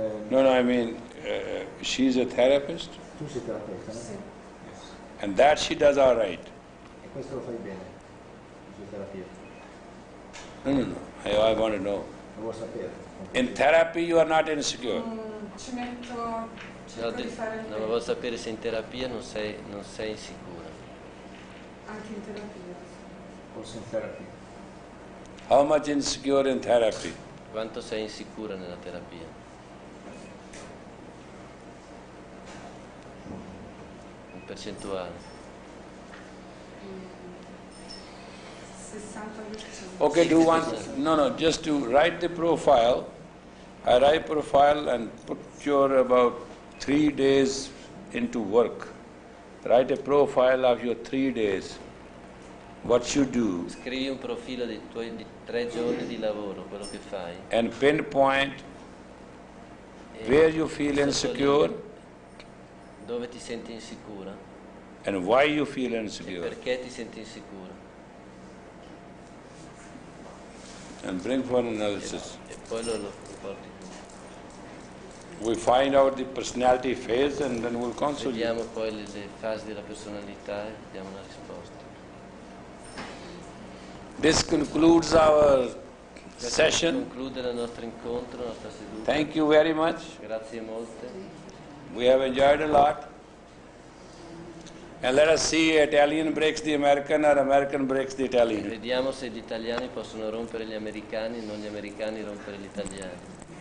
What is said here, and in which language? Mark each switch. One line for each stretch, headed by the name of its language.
English: No, I mean, she's a therapist?
Italian: Tu sei terapeuta, no? Sì.
English: Yes. And that she does all right.
Italian: E questo lo fai bene, la sua terapia.
English: No. I want to know.
Italian: Lo vuoi sapere?
English: In therapy you are not insecure.
Italian: Ci metto... cerco di fare il No, ma meglio. voglio sapere se in terapia non sei insicura. Anche in terapia.
English: Also in therapy. How much insecure in therapy?
Italian: Quanto sei insicura nella terapia? In percentuale. 60%.
English: Okay, do one. No, just to write the profile. I write profile and put your about 3 days into work. Write a profile of your 3 days. What you do.
Italian: Scrivi un profilo dei tuoi 3 giorni di lavoro, quello che fai.
English: And pinpoint where you feel insecure.
Italian: Dove ti senti insicura.
English: And why you feel
Italian: E
English: insecure.
Italian: perché ti senti insicura.
English: And bring for analysis.
Italian: E poi lo porti qui.
English: We find out the personality phase and then we'll console you.
Italian: Vediamo poi le fasi della personalità e diamo una risposta.
English: This concludes our session.
Italian: Conclude il nostro incontro, la nostra seduta.
English: Thank you very much.
Italian: Grazie molte.
English: We have enjoyed a lot. And let us see Italian breaks the American or American breaks the Italian.
Italian: Vediamo se gli italiani possono rompere gli americani e non gli americani rompere gli italiani.